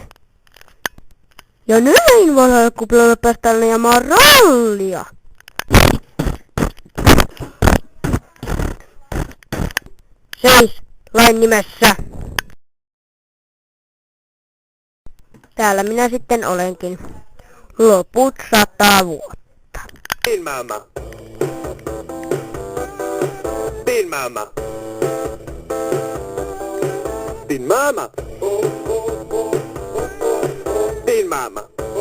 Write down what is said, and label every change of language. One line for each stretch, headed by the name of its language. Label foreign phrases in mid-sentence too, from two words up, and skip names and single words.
Finnish: Ja näin valhakuplalla päästään ajamaan rallia. Seis, lain nimessä. Täällä minä sitten olenkin. Loput 100 vuotta.
Swedish: Din mamma. Din mamma. Din mamma. Din mamma.